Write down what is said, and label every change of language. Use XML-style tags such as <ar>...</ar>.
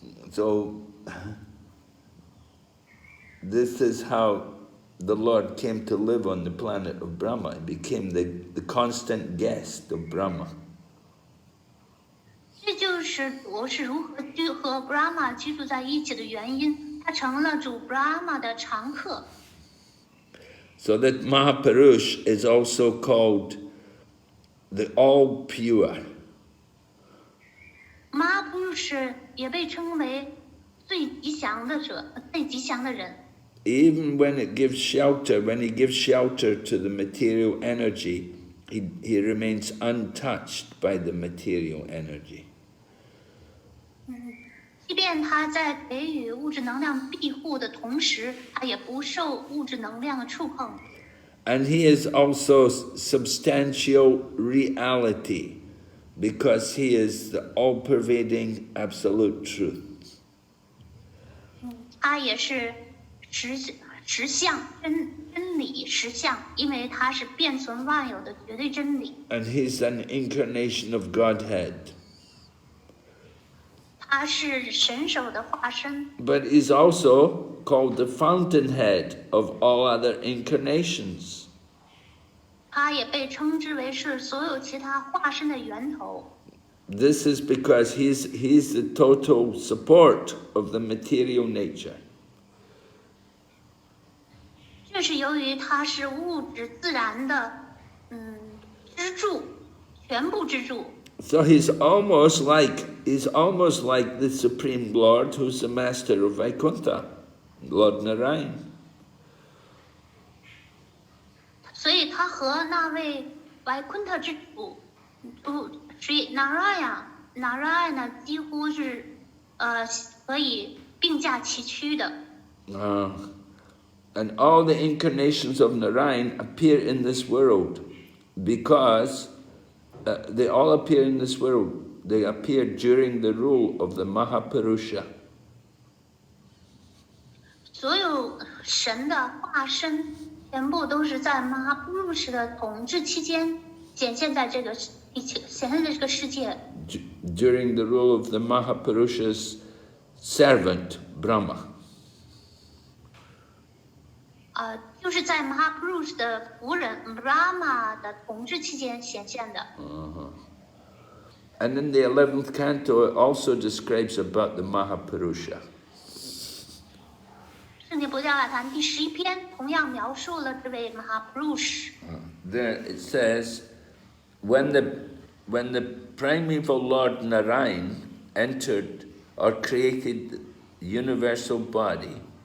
<en>So this is how the Lord came to live on the planet of Brahma. He became the constant guest of Brahma.</en> <zh>这就是我是如何和 Brahma 居住在一起的原因，他成了主 Brahma 的常客。</zh> <en>So that Mahapurush is also called the all-pure.</en> <zh>Mahapurush 也被称为最吉祥的人。</zh> <en>Even when he gives shelter to the material energy, he remains untouched by the material energy.</en> <zh>即便他在给予物质能量庇护的同时，他也不受物质能量的触碰。</zh> <en>And he is also substantial reality, because he is the all-pervading absolute truth.</en> <zh>他也是实相真理实相，因为他是遍存万有的绝对真理。</zh> <en>And he's an incarnation of Godhead.</en> <zh>他是神手的化身。</zh> <en>But he's also called the fountainhead of all other incarnations.</en> <zh>他也被称之为是所有其他化身的源头。</zh> <en>This is because he's the total support of the material nature.</en> <zh>这是由于他是物质自然的支柱，全部支柱。</zh> <en>So he's almost like the Supreme Lord, who's the master of Vaikuntha, Lord Narayan.</en> <zh>所以他和那位 Vaikuntha 之主Sri Narayana 几乎是可以并驾齐驱的。</zh> <en>And all the incarnations of Narayan appear in this world because they all appear in this world. They appear during the rule of the Mahapurusha.</en> <zh>所有神的化身全部都是在 Mahapurush 的统治期间显现在这个世界。</zh> <en>During the rule of the Mahapurusha's servant Brahma.</en> <zh>就是在 Mahapurush 的仆人 Brahma 的统治期间显现的。</zh> <en>And in the 11th canto, it also describes about the Mahapurusha.</en> <zh>圣经博伽瓦坛第11篇同样描述了这位 Mahapurush。</zh> <en>There it says, when the primeval Lord Narayan entered or created the universal body,</en>